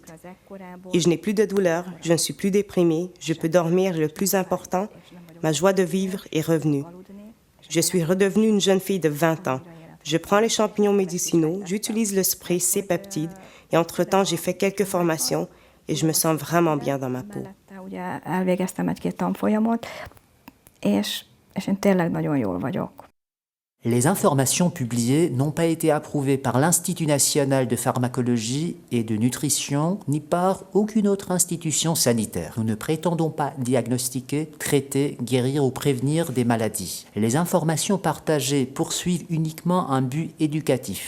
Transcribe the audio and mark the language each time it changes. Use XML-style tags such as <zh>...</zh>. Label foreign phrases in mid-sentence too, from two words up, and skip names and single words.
<fr>Et je n'ai plus de douleur, je ne suis plus déprimée, je peux dormir et le plus important, ma joie de vivre est revenue. Je suis redevenue une jeune fille de 20 ans. Je prends les champignons médicinaux, j'utilise le spray C-peptide et entre-temps, j'ai fait quelques formations et je me sens vraiment bien dans ma peau.</fr> <hu>Ugye elvégeztem egy-két tanfolyamot, és én tényleg nagyon jól vagyok.</hu> <fr>Les informations publiées n'ont pas été approuvées par l'Institut national de pharmacologie et de nutrition ni par aucune autre institution sanitaire. Nous ne prétendons pas diagnostiquer, traiter, guérir ou prévenir des maladies. Les informations partagées poursuivent uniquement un but éducatif.</fr>